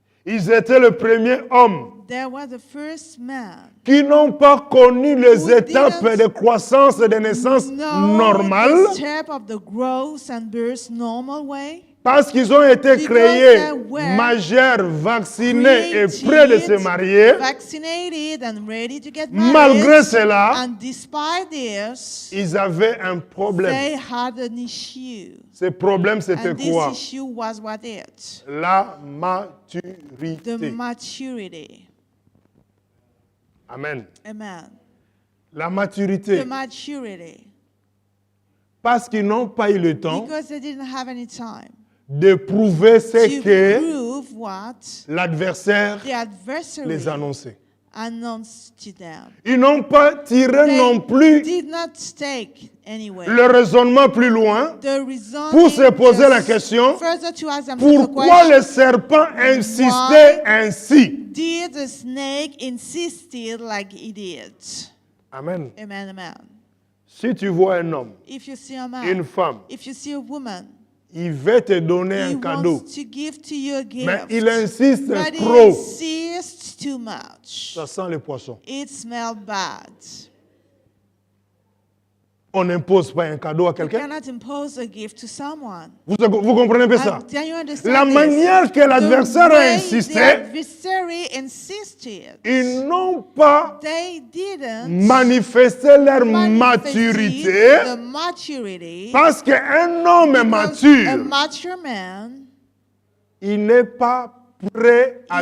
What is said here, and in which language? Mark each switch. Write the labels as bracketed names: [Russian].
[French] ils étaient le premier homme [English] there was the first man [French] qui n'ont pas connu les [English] Who [French] étapes [English] didn't [French] de croissance et de naissance [English] know [French] normales, [English] the step of the growth and birth normal way, [French] parce qu'ils ont été [English] Because [French] créés [English] they were [French] majeurs, vaccinés et [English] created, [French] prêts de se marier. [English] vaccinated and ready to get married. [French] Malgré cela, [English] And despite this, [French] ils avaient un problème. [English] they had an issue. [French] Ce problème, c'était [English] And this [French] quoi? [English] issue was what it? [French] La [English] The [French] maturité. [English] maturity. [French] Amen. [English] Amen. [French] La [English] The [French] maturité. [English] maturity. [French] Parce qu'ils n'ont pas eu le temps [English] Because they didn't have any time [French] de prouver ce [English] to [French] que [English] prove what [French] l'adversaire [English] the adversary [French] les annonçait. [English] announced to them. [French] Ils n'ont pas tiré [English] They [French] non plus [English] did not take anywhere. [French] le raisonnement plus loin [English] The reason [French] pour se poser la question, [English] further to ask themselves the [French] pourquoi [English] question, [French] le serpent insistait ainsi. [English] did the snake insisted like he did? [French] Amen. [English] Amen, amen. [French] Si tu vois un homme, [English] If you see a man, [French] une femme, [English] if you see a woman, [French] il veut te donner [English] he [French] un cadeau, [English] wants to give to you a gift, [French] mais il insiste [English] but he [French] trop. [English] insists too much. [French] Ça sent le poisson. [English] It smells bad. [French] On n'impose pas un cadeau à [English] You [French] quelqu'un. [English] cannot impose a gift to someone. [French] Vous comprenez un peu ça? [English] Can you understand [French] La [English] this? [French] manière que l'adversaire [English] The [French] a [English] way [French] insisté, [English] the adversary insisted. [French] ils n'ont pas [English] They didn't [French] manifesté leur [English] manifest [French] maturité [English] the maturity [French] parce qu'un homme [English] because a [French] mature, [English] mature man [French] il n'est pas prêt à